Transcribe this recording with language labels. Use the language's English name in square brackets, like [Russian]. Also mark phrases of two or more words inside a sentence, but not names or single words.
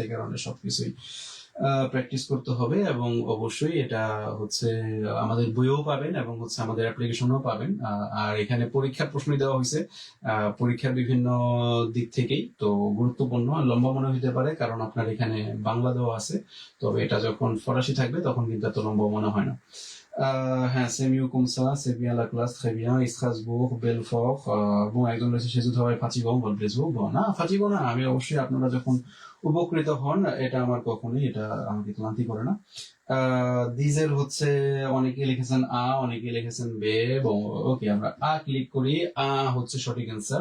[Bangla] এই কারণে সবকিছুই প্র্যাকটিস করতে হবে, এবং অবশ্যই এটা হচ্ছে আমাদের বইও পাবেন এবং হচ্ছে আমাদের অ্যাপ্লিকেশনও পাবেন। আর এখানে পরীক্ষার প্রশ্নই দেওয়া হয়েছে পরীক্ষার বিভিন্ন দিক থেকেই, তো গুরুত্বপূর্ণ। লম্বা মনে হতে পারে কারণ আপনার এখানে বাংলা দেওয়া আছে, তবে এটা যখন ফরাসি থাকবে তখন কিন্তু এত লম্বা মনে হয় না। হ্যাঁ, [French] c'est mieux comme ça, c'est bien la classe, très bien. Et Strasbourg, Belfort, bon, [Bangla] একজন রয়েছে সে যদি হয় ফাঁচিগং বা ব্রেসবুক, না ফাঁচিগং না, আমি অবশ্যই আপনারা যখন উপকৃত হন, এটা আমার কখনোই এটা আমাকে ক্লান্তি করে না। দিজের হচ্ছে অনেকে লিখেছেন আ, অনেকে লিখেছেন বে, এবং ওকে আমরা আ ক্লিক করি। আ হচ্ছে সঠিক অ্যান্সার।